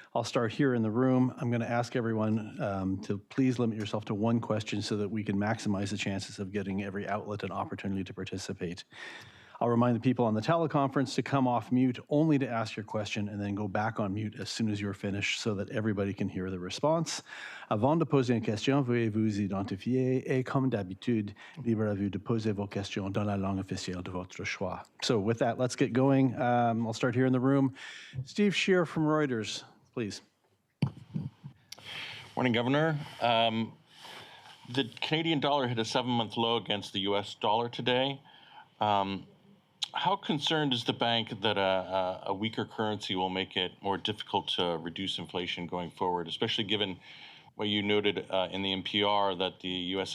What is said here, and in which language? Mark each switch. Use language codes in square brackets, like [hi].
[en] I'll start here in the room. I'm going to ask everyone to please limit yourself to one question so that we can maximize the chances of getting every outlet an opportunity to participate. I'll remind the people on the teleconference to come off mute only to ask your question and then go back on mute as soon as you're finished so that everybody can hear the response. [fr] Avant de poser une question, veuillez vous identifier et comme d'habitude, libre à vous de poser vos questions dans la langue officielle de votre choix. [en] So with that, let's get going. I'll start here in the room. Steve Shear from Reuters, please. Morning, Governor. The Canadian dollar hit a 7-month low against the US dollar today. How concerned is the bank that a weaker currency will make it more difficult to reduce inflation going forward, especially given what you noted in the NPR that the U.S.